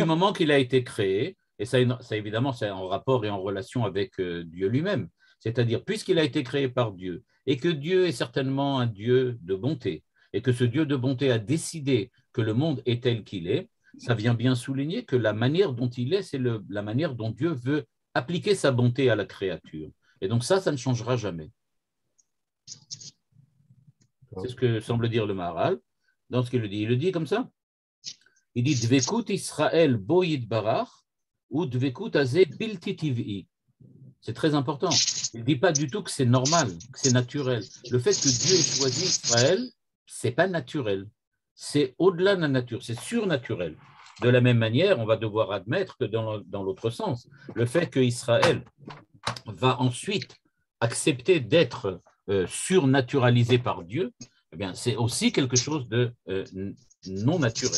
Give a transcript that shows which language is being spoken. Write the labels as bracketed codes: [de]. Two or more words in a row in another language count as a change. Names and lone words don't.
[fr] Du moment qu'il a été créé, et ça évidemment, c'est en rapport et en relation avec Dieu lui-même, c'est-à-dire, puisqu'il a été créé par Dieu, et que Dieu est certainement un Dieu de bonté, et que ce Dieu de bonté a décidé que le monde est tel qu'il est, ça vient bien souligner que la manière dont il est, c'est la manière dont Dieu veut appliquer sa bonté à la créature. Et donc ça ne changera jamais. C'est ce que semble dire le Maharal dans ce qu'il le dit. Il le dit comme ça. Il dit [he] דבקות ישראל בו יתברך הוא דבקות הזה בלתי טבעי. [fr] C'est très important. Il ne dit pas du tout que c'est normal, que c'est naturel. Le fait que Dieu ait choisi Israël, ce n'est pas naturel. C'est au-delà de la nature, c'est surnaturel. De la même manière, on va devoir admettre que dans l'autre sens, le fait que Israël va ensuite accepter d'être surnaturalisé par Dieu, eh bien, c'est aussi quelque chose de non naturel.